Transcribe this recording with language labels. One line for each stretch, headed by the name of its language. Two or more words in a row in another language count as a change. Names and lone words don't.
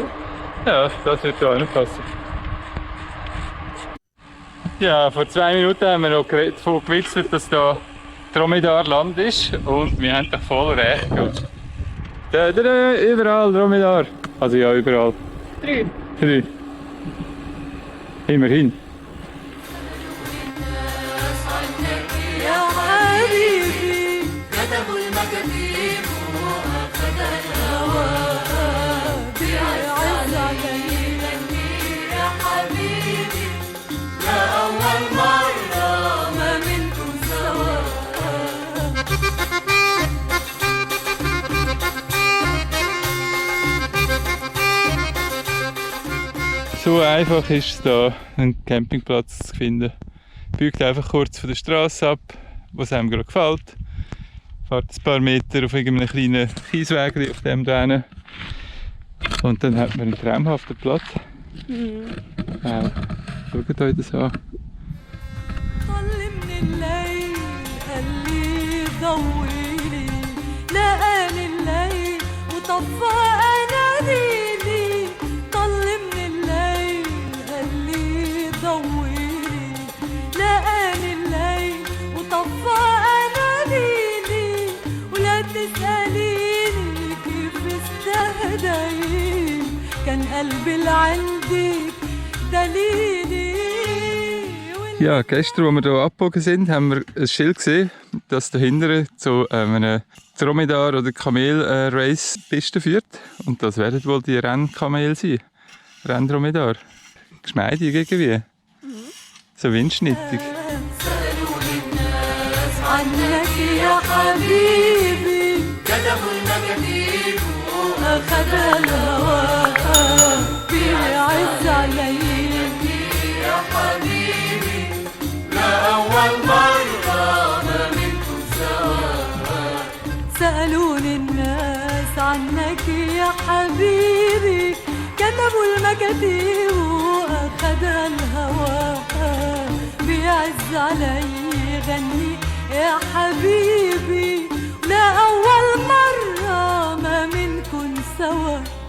German: Ja, das wird auch nicht passen. Ja, vor 2 Minuten haben wir noch davon gewitzelt, dass da Dromedar-Land ist und wir haben doch voll recht gehabt. Überall Dromedar. Also ja, überall. 3. 3. Immerhin.
Arabic: يا حبيبي كتبوا المكاتيب وأخذ الهوى بيعز علينا يا حبيبي لأول مرة ما منكم سوا
German: So einfach ist es da, einen Campingplatz zu finden. Biegt einfach kurz von der Straße ab, was einem gerade gefällt. Fahrt ein paar Meter auf irgendeinem kleinen Kiesweg auf dem da hin. Und dann hat man einen traumhaften Platz. Schaut euch das an.
Arabic: طل من الليل قال لي ضويلي لقاني الليل وطفى اناديلي طل من الليل قال لي ضويلي لقاني الليل وطفى اناديلي ولا تسأليني كيف استهديت كان قلبي اللي عندك دليلي
German: Ja, gestern, als wir hier abgebogen sind, haben wir ein Schild gesehen, das dahinter zu einem Dromedar- oder Kamel-Race-Piste führt. Und das werden wohl die Rennkamel sein. Renndromedar. Geschmeidig irgendwie. So windschnittig.
Arabic: سألوني الناس عنك يا حبيبي كتبوا المكاتيب وأخذ الهوى بيعز علي يا حبيبي لأول مرة ما منكم سوا سألوني الناس عنك يا حبيبي كتبوا المكاتيب وأخذ الهوى بيعز علي غني يا حبيبي لا أول مرة ما منكن سوا